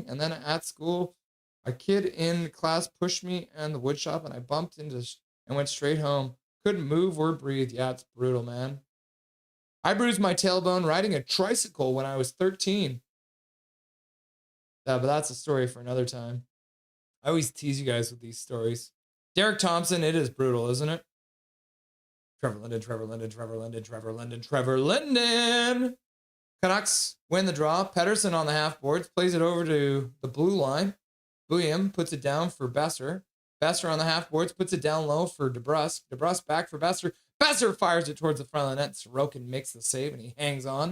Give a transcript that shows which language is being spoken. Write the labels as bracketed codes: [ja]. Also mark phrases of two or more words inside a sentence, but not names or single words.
[en] And then at school, a kid in class pushed me in the wood shop and I bumped into and went straight home. Couldn't move or breathe. Yeah, it's brutal, man. I bruised my tailbone riding a tricycle when I was 13. But that's a story for another time. I always tease you guys with these stories. Derek Thompson, it is brutal, isn't it? Trevor Linden, Trevor Linden, Trevor Linden, Trevor Linden, Trevor Linden. Canucks win the draw. Pettersson on the half boards, plays it over to the blue line. William puts it down for Besser. Besser on the half boards, puts it down low for DeBrusk. DeBrusk back for Besser. Besser fires it towards the front of the net. Sorokin makes the save and he hangs on.